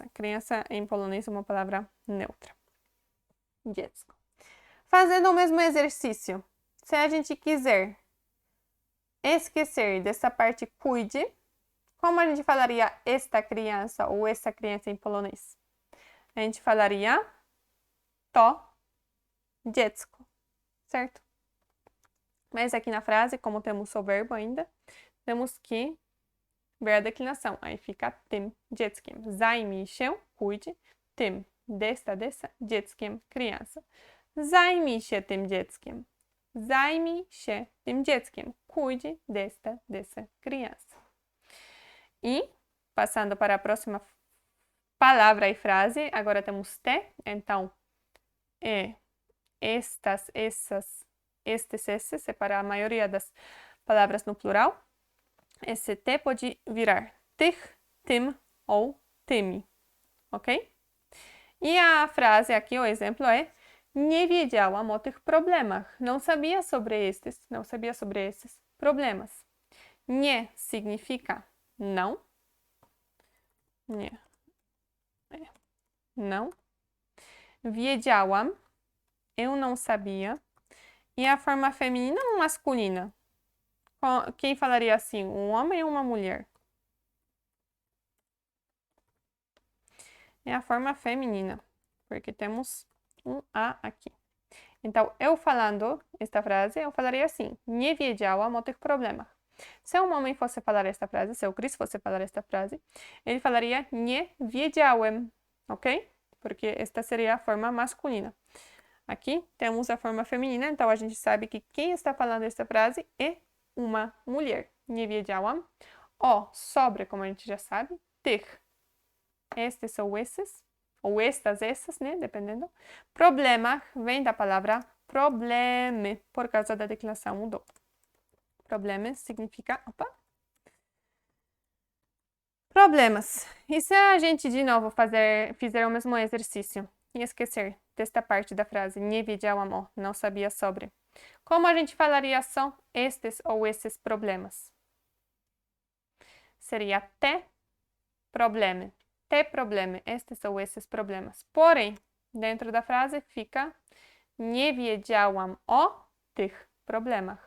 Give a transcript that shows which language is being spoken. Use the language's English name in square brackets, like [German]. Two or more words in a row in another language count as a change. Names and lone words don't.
[Portuguese] Criança em polonês é uma palavra neutra. [Polish] Dziecko. [Portuguese] Fazendo o mesmo exercício, se a gente quiser esquecer dessa parte cuide, como a gente falaria esta criança ou essa criança em polonês? A gente falaria [Polish] to dziecko, [Portuguese] certo? Mas aqui na frase, como temos o verbo ainda, temos que ver a declinação. Aí fica [Polish] tym dzieckiem. Zajmij się, [Portuguese] cuide, tym, dessa, dzieckiem, criança. [Polish] Zajmij się tym dzieckiem. Zajmij się tym dzieckiem. [Portuguese] Cuide dessa criança. E, passando para a próxima palavra e frase, agora temos te. Então, estas, essas, esses, é para a maioria das palavras no plural. Esse te pode virar tych, tym ou tymi, ok? E a frase aqui, o exemplo é [Polish] nie wiedziałam o tych problemach. [Portuguese] Não sabia sobre esses problemas. Nie significa não. Nie. Não. Wiedziałam. Eu não sabia. E a forma feminina ou masculina? Quem falaria assim? Um homem ou uma mulher? É a forma feminina, porque temos um A aqui. Então, eu falando esta frase, eu falaria assim: [Polish] nie wiedziałam o tych problemach. [Portuguese] Se um homem fosse falar esta frase, se o Chris fosse falar esta frase, ele falaria [Polish] nie wiedziałem, [Portuguese] ok? Porque esta seria a forma masculina. Aqui temos a forma feminina, então a gente sabe que quem está falando essa frase é uma mulher. [Polish] Nie wiedziałam. [Portuguese] O, sobre, como a gente já sabe. Tych. Estes ou esses. Ou estas, essas, né? Dependendo. Problema vem da palavra probleme, por causa da declinação mudou. Problema significa... Opa! Problemas. E se a gente, de novo, fizer o mesmo exercício e esquecer desta parte da frase, [Polish] nie wiedziałam o, [Portuguese] não sabia sobre. Como a gente falaria só estes ou esses problemas? Seria [Polish] te probleme. Te probleme, [Portuguese] estes ou esses problemas. Porém, dentro da frase fica [Polish] nie wiedziałam o tych problemach.